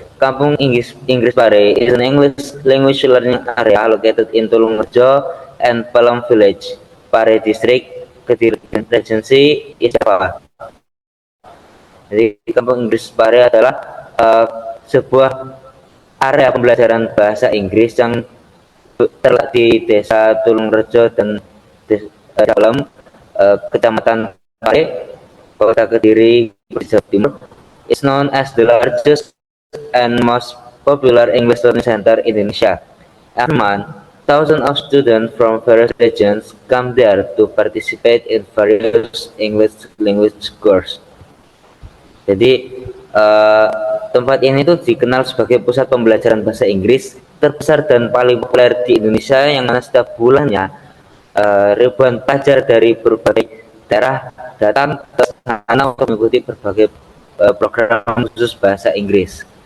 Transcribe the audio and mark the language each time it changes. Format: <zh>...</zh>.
<en>Kampung Inggris Pare is an English language learning area located in Tulungarejo and Pelem Village, Pare District, Kediri Regency, East Java.</en> <id>Jadi Kampung Inggris Pare adalah sebuah area pembelajaran bahasa Inggris yang terletak di Desa Tulungarejo dan dalam Kecamatan Pare, Kota Kediri, Jawa Timur.</id> <en>Is known as the largest and most popular English learning center in Indonesia. Every month, thousands of students from various regions come there to participate in various English language courses.</en> <id>Jadi tempat ini tuh dikenal sebagai pusat pembelajaran bahasa Inggris terbesar dan paling populer di Indonesia, yang mana setiap bulannya ribuan pelajar dari berbagai daerah datang ke sana untuk mengikuti berbagai program khusus bahasa Inggris.</id>